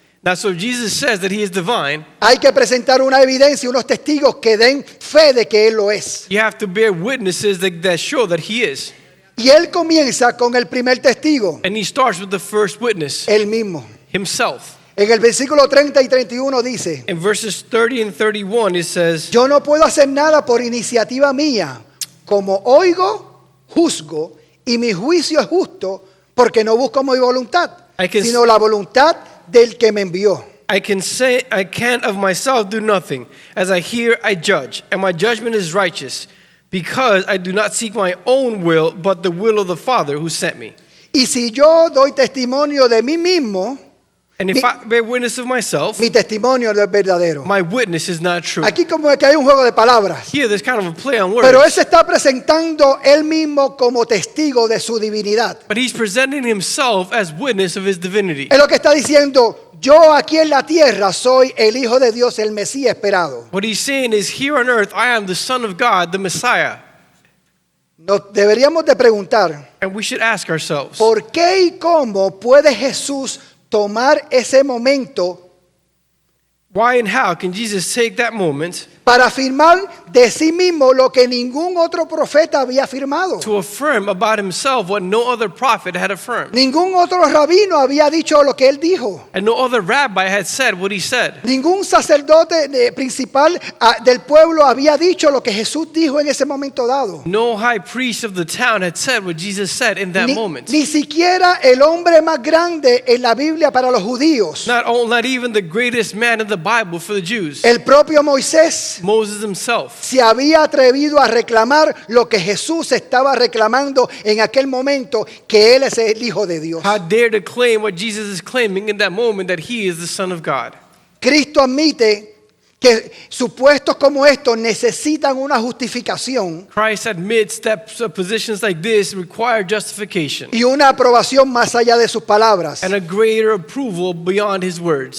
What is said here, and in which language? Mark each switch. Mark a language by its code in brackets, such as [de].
[en] now, so Jesus says that he is divine, [es] hay que presentar una evidencia, unos testigos que den fe de que Él lo es. [en] you have to bear witnesses that show that he is. [es] Y Él comienza con el primer testigo, [en] And he starts with the first witness, [es] Él mismo. [en] himself. [es] En el versículo 30 y 31 dice, [en] In verses 30 and 31, it says, [es] yo no puedo hacer nada por iniciativa mía. Como oigo, juzgo, y mi juicio es justo, porque no busco mi voluntad, [en] I can- [es] sino la voluntad del que me envió. [en] I can't of myself do nothing. As I hear, I judge, and my judgment is righteous, because I do not seek my own will, but the will of the Father who sent me. [es] Y si yo doy testimonio de mí mismo, [en] And if [es] Mi- [en] I bear witness of myself, [es] mi testimonio no es verdadero. [en] my witness is not true. [es] Aquí como que hay un juego de palabras. [en] Here, there's kind of a play on [es] Pero él [en] words. [es] se está presentando él mismo como testigo de su divinidad. [en] But he's presenting himself as witness of his divinity. [es] Es lo que está diciendo, yo aquí en la tierra soy el Hijo de Dios, el Mesías esperado. [en] What he's saying is, here on earth, I am the Son of God, the Messiah. [es] Nos deberíamos de preguntar, [en] And we should ask ourselves, [es] ¿por qué y cómo puede Jesús tomar ese momento [en] why and how can Jesus take that moment [es] para afirmar de sí mismo lo que ningún otro profeta había afirmado? [en] to affirm about himself what no other prophet had affirmed? [es] Ningún otro rabino había dicho lo que él dijo. [en] And no other rabbi had said what he said. [es] Ningún sacerdote principal del pueblo había dicho lo que Jesús dijo en ese momento dado. [en] No high priest of the town had said what Jesus said in that moment. [es] Ni siquiera el hombre más grande en la Biblia para los judíos, [en] Not even the greatest man in the Bible for the Jews, [es] el propio Moisés, [en] Moses himself, [es] se había atrevido a reclamar lo que Jesús estaba reclamando en aquel momento, que Él es el Hijo de Dios. [en] how dare to claim what Jesus is claiming in that moment, that he is the Son of God. [es] Cristo admite que supuestos como estos necesitan una justificación [en] Christ admits that positions like this require justification [es] y una aprobación más allá de sus palabras. [en] and a greater approval beyond his words.